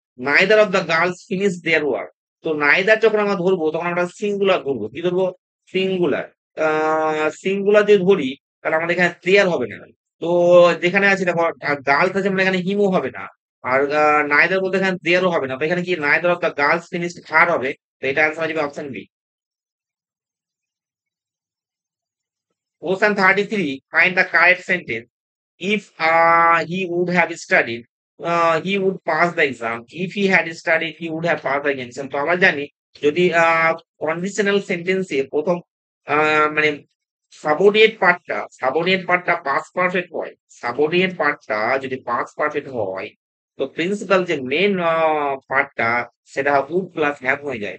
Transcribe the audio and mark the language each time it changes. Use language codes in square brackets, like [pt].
[en] Neither of the girls finished their work. [bn] তো neither যখন আমরা ধরবো তখন আমরা সিঙ্গুলার ধরবো। কি ধরবো? সিঙ্গুলার। সিঙ্গুলার যদি ধরি তাহলে আমাদের এখানে দেয়ার হবে না। তো যেখানে আছে দেখো গার্লস আছে মানে এখানে হিমও হবে না। আর neither বলতে এখানে দেয়ারও হবে না। তো এখানে কি [en] neither of the girls finished her [bn] হবে। তো এটা অ্যান্সার হয়ে যাবে option B. [en] Question 33, find the correct sentence. If he would have studied, he would pass the exam. If he had studied, he would have passed the exam. [bn] তো আমরা জানি যদি conditional সেন্টেন্সে প্রথম মানে সাবঅর্ডিনেট পার্টটা পাস পারফেক্ট হয়, subordinate পার্টটা যদি পাস পারফেক্ট হয়, তো প্রিন্সিপাল যে মেন পার্টটা সেটা উড প্লাস হ্যাভ হয়ে যায়।